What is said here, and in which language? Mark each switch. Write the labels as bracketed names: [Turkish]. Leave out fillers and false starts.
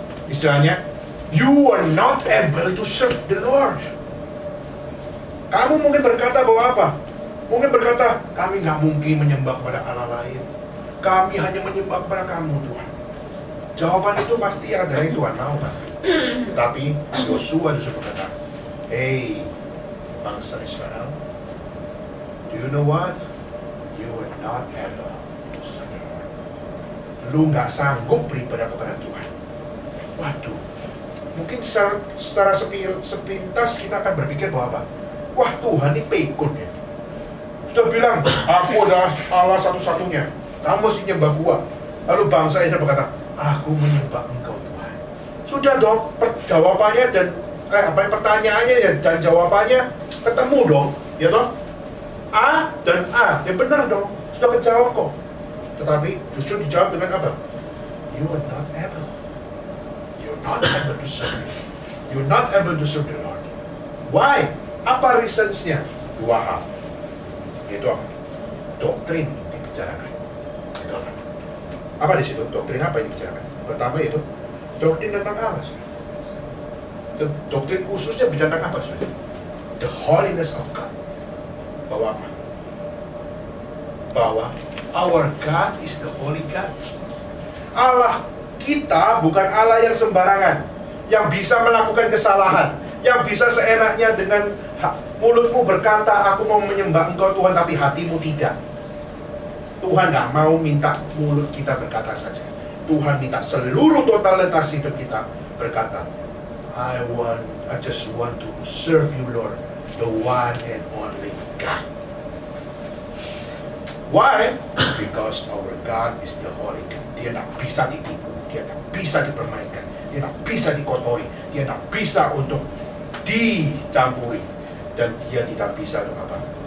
[Indonesian] Istilahnya, [English] you are not able to serve the Lord. [Indonesian] Kamu mungkin berkata bahwa apa? Mungkin berkata, kami nggak mungkin menyembah kepada Allah lain. Kami hanya menyembah kepada kamu Tuhan. Jawaban itu pasti ada dari Tuhan mau pasti. Tapi Yosua justru berkata, hey, bangsa Israel, [English] do you know what? You are not able to serve the Lord. [Indonesian] Lu nggak sanggup beribadah kepada Tuhan. Waduh, mungkin secara sepintas kita akan berpikir bahwa apa? Wah, Tuhan ini pikun ya. Sudah bilang, aku adalah Allah satu-satunya. Kamu mesti nyembah gua. Lalu bangsa Israel berkata, aku menyembah Engkau Tuhan. Sudah dong, jawabannya dan pertanyaannya dan jawabannya ketemu dong, ya toh? A dan A, ya benar dong, sudah kejawab kok. Tetapi justru dijawab dengan apa? [English] you are not able. You're not able to serve Him. You're not able to serve the Lord. Why? [Indonesian] Apa reasons-nya? Dua hal. Yaitu apa? Doktrin dibicarakan. Itu apa? Apa di situ? Doktrin apa yang dibicarakan? Pertama yaitu doktrin tentang Allah. Doktrin khususnya bicara tentang apa? [English] The holiness of God. [Indonesian] Bahwa apa? Bahwa [English] our God is the holy God. [Indonesian] Allah kita bukan Allah yang sembarangan, yang bisa melakukan kesalahan, yang bisa seenaknya dengan mulutmu berkata, aku mau menyembah Engkau Tuhan, tapi hatimu tidak. Tuhan gak mau minta mulut kita berkata saja. Tuhan minta seluruh totalitas hidup kita berkata, [English] I just want to serve you, Lord, the one and only God. Why? Because our God is the holy God. [Indonesian] Dia tak bisa ditipu, dia tak bisa dipermainkan, dia tak bisa dikotori, dia tak bisa untuk dicampuri, dan dia tidak bisa untuk apa?